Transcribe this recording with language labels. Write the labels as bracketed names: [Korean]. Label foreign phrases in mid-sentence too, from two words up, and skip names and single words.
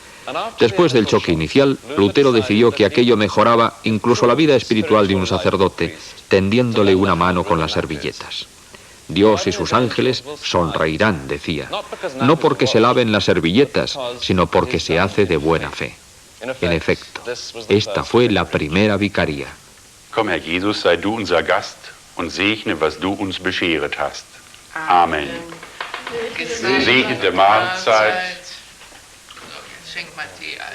[Spanish] Después del choque inicial, Lutero decidió que aquello mejoraba incluso la vida espiritual de un sacerdote, tendiéndole una mano con las servilletas. Dios y sus ángeles sonreirán, decía, no porque se laven las servilletas, sino porque se hace de buena fe. En efecto, esta fue la primera vicaría. [German] Komm, Herr Jesus, sei du unser Gast und segne, was du uns bescheret hast. Amen. Gesegnete Mahlzeit. Schenk mal Tee ein.